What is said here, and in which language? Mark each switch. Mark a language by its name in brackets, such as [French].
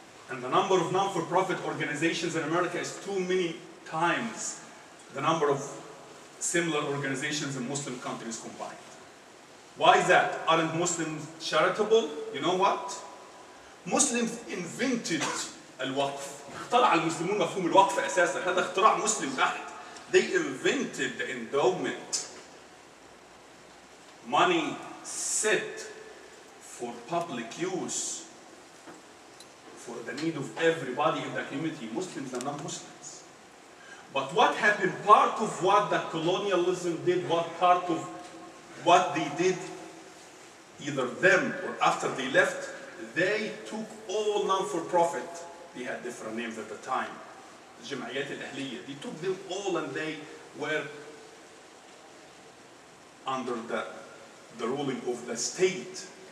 [English] And the number of non-for-profit organizations in America is too many times the number of similar organizations in Muslim countries combined. Why is that? Aren't Muslims charitable? You know what? Muslims invented الوقف. [Arabic] اخترع المسلمون مفهوم الوقف أساسا. هذا اختراع مسلم بحت. [English] They invented the endowment. Money set for public use, for the need of everybody in the community, Muslims and non-Muslims. But what happened, part of what the colonialism did, what part of what they did, either them or after they left, they took all non-for-profit, they had different names at the time, الجمعيات الأهلية, they took them all and they were under the ruling of the state.